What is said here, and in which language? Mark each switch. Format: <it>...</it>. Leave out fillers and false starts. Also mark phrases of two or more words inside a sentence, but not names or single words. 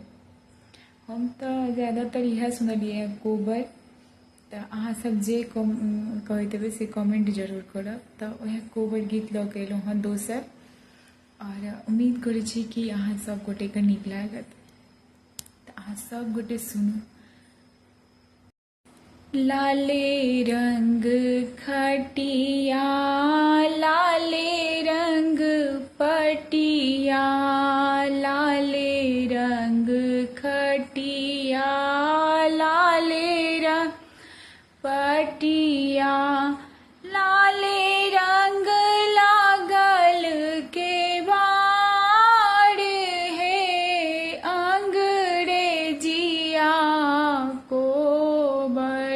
<mai>हम तऽ ज़्यादातर इएह सुनलियै कोबर। तऽ अहाँ सब जे कहैत हेबै से कमेंट जरूर करब। तऽ वएह कोबर गीत लऽ के अयलहुँ हँ दोसर, और उम्मीद करै छी कि अहाँ सब गोटेके नीक लागत। तऽ अहाँ सब गोटे सुनू। लाले रंग खटिया, लाले रंग पटिया, लाले रंग खटिया, लाले रंग पटिया, लाले रंग लागल के बाड़ है, अंग्रेजिया कोबर।</mai>